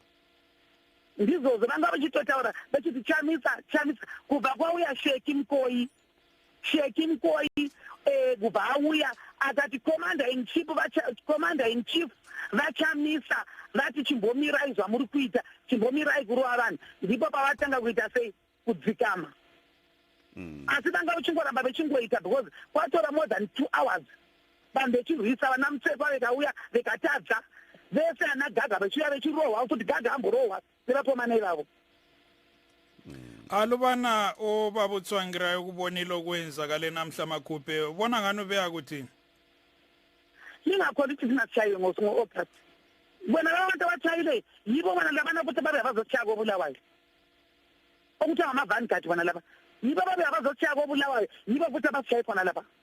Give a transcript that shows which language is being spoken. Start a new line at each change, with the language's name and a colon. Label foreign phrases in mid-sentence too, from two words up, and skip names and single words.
Shona: Ndizvozvo vanga vachitotaura vechiti Chamisa kubva kwauya Sheki Mkoi kubva auya akati
English: commander in chief
Shona: vaChamisa vati chimbomirai zvamuri kuita chimbomirai kurova vanhu ndipo pavatanga kuita sei kudzikama. Asi vanga vachingoramba vechingoita because kwatora
English: more than 2 hours
Shona: vanhu vechirwisa vana Mutsekwa vekauya vekatadza vese ana Gaga vechiuya vechirohwa kuti Gaga amborohwa nevapomana ivavo.
North Ndebele: Alubana Obert Tsvangirai ukubonile okwenzakale namhla maKhupe ubona ngani ubeya kuthini? Ningakhona ukuthi singatshayiwe ngo-August bona labantu abatshayile yibo bona labana futhi babe bazokushaya kobulawayo okuthi ngama-vanguard bona laba yibo babe bazokushaya kobulawayo yibo futhi abasishaye khona lapha.